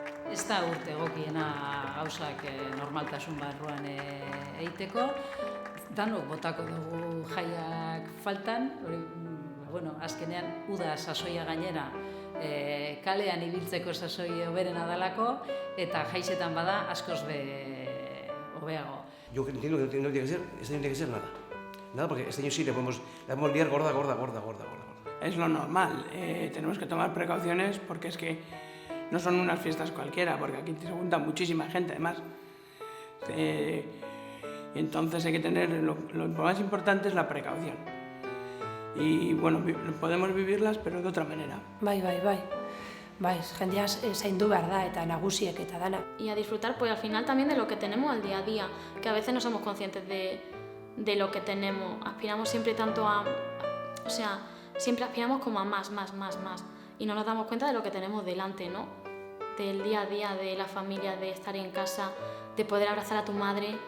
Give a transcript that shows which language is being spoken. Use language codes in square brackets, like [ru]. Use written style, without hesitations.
[eu] Ez da urte egokiena gauzak normaltasun barruan egiteko. Danok botako dugu jaiak faltan, bueno, azkenean uda sasoia gainera kalean ibiltzeko sasoi hoberena dalako eta jaizetan bada askoz hobeago. [es] Yo entiendo que no tiene que ser, este año no tiene que ser nada. Nada, porque este año sí la podemos liar gorda. Es lo normal, tenemos que tomar precauciones porque es que no son unas fiestas cualquiera, porque aquí se junta muchísima gente además. Y entonces hay que tener, lo más importante es la precaución. Y bueno, podemos vivirlas, pero de otra manera. [eu] Bai, jendea zaindu behar da eta nagusiek eta dana. [es] Y a disfrutar pues al final también de lo que tenemos al día a día, que a veces no somos conscientes de lo que tenemos. Aspiramos siempre tanto o sea, siempre aspiramos como a más. Y no nos damos cuenta de lo que tenemos delante, ¿no? Del día a día, de la familia, de estar en casa, de poder abrazar a tu madre.